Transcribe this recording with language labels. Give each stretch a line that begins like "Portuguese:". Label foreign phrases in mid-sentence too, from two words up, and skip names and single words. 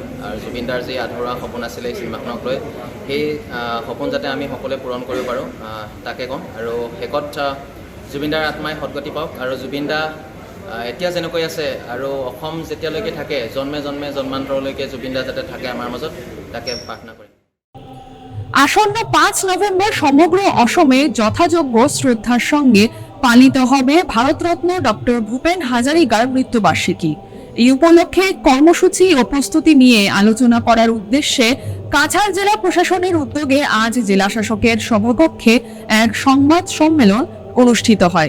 Assamese: আৰু জুবিন দাৰ যি আধৰুৱা সপোন আছিলে এই চিনেমাখনক লৈ, সেই সপোন যাতে আমি সকলোৱে পূৰণ কৰিব পাৰোঁ তাকে ক'ম। আৰু শেষত জুবিন দাৰ আত্মাই সদগতি পাওক আৰু জুবিন দা এতিয়া যেনেকৈ আছে আৰু অসম যেতিয়ালৈকে থাকে জন্মে জন্মে জন্মান্তৰলৈকে জুবিন দা যাতে থাকে আমাৰ মাজত, তাকে প্ৰাৰ্থনা কৰিম।
Bangla: আসন্ন 5 নভেম্বর সমগ্র অসমে যথাযোগ্য শ্রদ্ধার সঙ্গে পালিত হবে ভারতরত্ন ডক্টর ভূপেন হাজারিকার মৃত্যুবার্ষিকী। এই উপলক্ষে কর্মসূচি ও প্রস্তুতি নিয়ে আলোচনা করার উদ্দেশ্যে কাছাড় জেলা প্রশাসনের উদ্যোগে আজ জেলা শাসকের সভাকক্ষে এক সংবাদ সম্মেলন অনুষ্ঠিত হয়।